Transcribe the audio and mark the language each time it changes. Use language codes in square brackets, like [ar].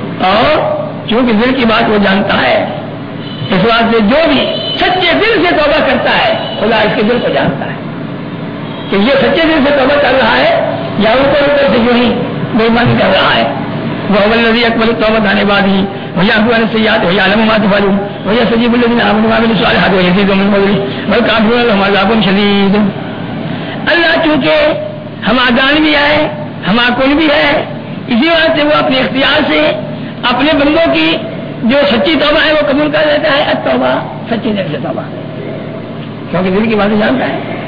[ur] اور چونکہ دل کی بات وہ جانتا ہے اس واسطے جو بھی سچے دل سے توبہ کرتا ہے خدا اس کے دل کو جانتا ہے کہ یہ سچے دل سے توبہ کر رہا ہے یا اوپر اوپر سے جو ہی بے من کر رہا ہے. [ar] وہ الذي اقبل التوبه عن عباده ويعفو عن السيئات ويعلم ما تفعلون ويستجيب الذين امنوا وعملوا الصالحات ويزيدهم من فضله بل كافرون لهم عذاب شديد. [ur] اللہ چونکہ ہم آدان بھی ہے ہم کل بھی ہے اسی وجہ سے وہ اپنے اختیار سے اپنے بندوں کی جو سچی توبہ ہے وہ قبول کر لیتا ہے التوبہ سچی دل سے توبہ, کیونکہ دل کی بات جانتا ہے.